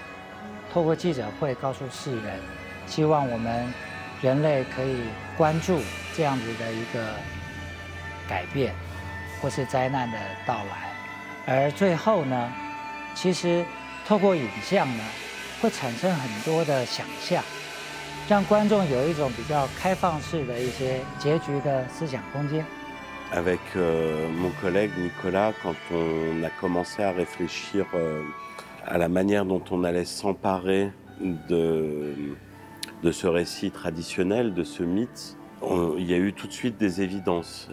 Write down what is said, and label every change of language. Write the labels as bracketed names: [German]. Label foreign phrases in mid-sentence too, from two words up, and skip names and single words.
[Chinese] 透过记者会告诉世人，希望我们人类可以关注这样子的一个改变，或是灾难的到来，而最后呢，其实透过影像呢，会产生很多的想象，让观众有一种比较开放式的一些结局的思想空间。 [French] Avec mon collègue Nicolas, quand on a commencé à réfléchir à la manière dont on allait s'emparer de ce récit traditionnel, de ce mythe, il y a eu tout de suite des évidences.